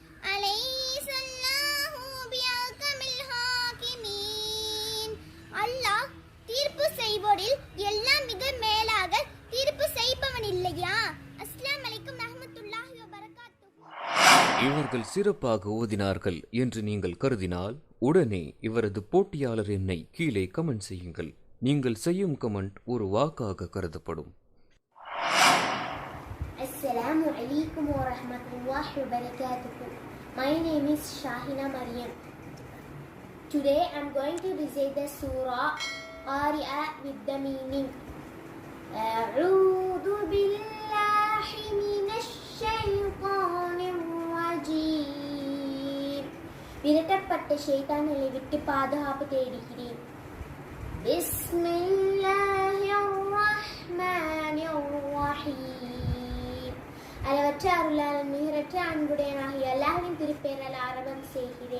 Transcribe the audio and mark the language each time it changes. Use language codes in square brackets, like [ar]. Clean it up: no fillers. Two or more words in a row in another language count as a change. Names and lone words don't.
[ta] அல்லாஹ் தீர்ப்பு செய்வோரில் எல்லாம் மிக மேலாக தீர்ப்பு செய்பவன் இல்லையா? [ar] السلام عليكم ورحمة الله وبركاته. [ta] இவர்கள் சிறப்பாக ஓதினார்கள் என்று நீங்கள் கருதினால் உடனே இவரது போட்டியாளர் எண்ணை கீழே கமெண்ட் செய்யுங்கள். நீங்கள் செய்யும் கமெண்ட் ஒரு வாக்காக கருதப்படும். [ar] السلام عليكم ورحمة الله وبركاته. [en] My name is Shahina Maryam. Today I am going to recite the surah Qari'ah with the meaning. [ar] أعوذ بالله من الشيطان الرجيم. [ta] விரட்டப்பட்ட ஷைத்தான்களை விட்டு பாதுகாப்பு தேடுகிறேன். [ar] بسم الله الرحمن الرحيم. [ta] அளவற்ற அருளாளன் மிகரற்ற அன்புடையனாகிய அல்லாஹ்வின் திருப்பெயரால் ஆரம்பம் செய்கிறேன்.